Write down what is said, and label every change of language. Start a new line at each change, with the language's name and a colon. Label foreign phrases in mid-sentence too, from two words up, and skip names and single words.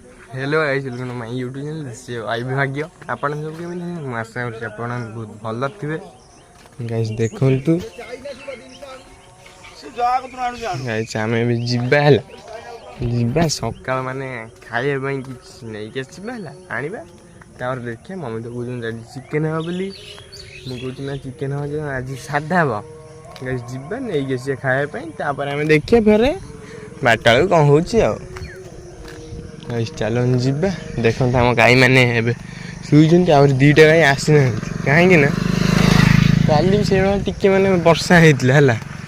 English: Hello guys welcome to my YouTube channel this is I
Odia: भाग्य ଆପଣ ସବୁ केମିତି ମୁଁ ଆଶା କରୁଛି ଆପଣ ବହୁତ ଭଲ ଥିବେ ଗାइस ଦେଖନ୍ତୁ ଗାइस ଆମେ ବି ଯିବା ହେଲା ଯିବା ସକାଳ ମାନେ ଖାଇବା ପାଇଁ କିଛି ନେଇକି ଆସିବା ହେଲା ଆଣିବା ତାପରେ ଦେଖିବା ମମି ତ କହୁଛନ୍ତି ଆଜି ଚିକେନ୍ ହେବ ବୋଲି ମୁଁ କହୁଛି ନା ଚିକେନ୍ ହେବ ଯେ ଆଜି ସାଧା ହେବ ଗାଇସ୍ ଯିବା ନେଇକି ଆସିବା ଖାଇବା ପାଇଁ ତାପରେ ଆମେ ଦେଖିବା ଫେରେ ବାରଟା ବେଳକୁ କ'ଣ ହେଉଛି ଆଉ ଚାଲନ୍ତୁ ଯିବା ଦେଖନ୍ତୁ ଆମ ଗାଈମାନେ ଏବେ ଶୋଇଛନ୍ତି ଆହୁରି ଦୁଇଟା ଗାଈ ଆସିନାହାନ୍ତି କାହିଁକି ନା କାଲି ବି ସେଇଭଳିଆ ଟିକେ ମାନେ ବର୍ଷା ହେଇଥିଲା ହେଲା